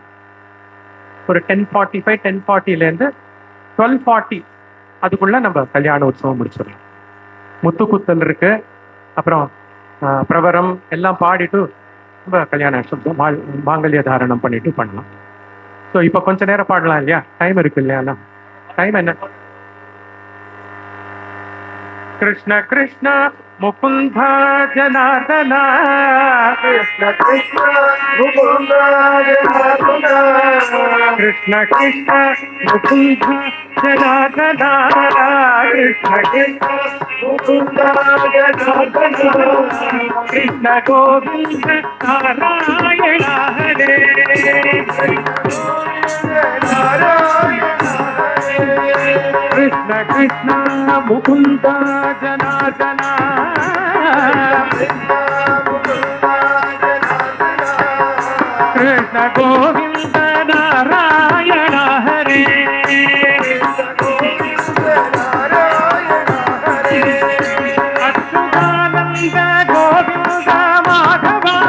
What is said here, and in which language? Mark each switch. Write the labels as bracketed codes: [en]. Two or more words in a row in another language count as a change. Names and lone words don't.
[ta] ஒரு 10:45 10:40லேருந்து 12:40 அதுக்குள்ள நம்ம கல்யாண உற்சவம் முடிச்சிடலாம். முத்துக்குத்தல் இருக்கு, அப்புறம் பிரவரம் எல்லாம் பாடிட்டு நம்ம கல்யாண மாங்கல்ய தாரணம் பண்ணிட்டு பண்ணலாம். ஸோ இப்போ கொஞ்ச நேரம் பாடலாம் இல்லையா? டைம் இருக்கு இல்லையா? டைம் என்ன? [sa] कृष्ण कृष्ण मुकुंद जनार्दन, कृष्ण कृष्ण मुकुंद जनार्दन, कृष्ण कृष्ण मुकुंद जनार्दन, कृष्ण कृष्ण मुकुंद जनार्दन, कृष्ण गोविंद नारायण हरे, कृष्ण कृष्ण मुकुंद जनार्दन, कृष्ण गोविंद नारायण हरे, अच्युतानंद गोविंद माधव,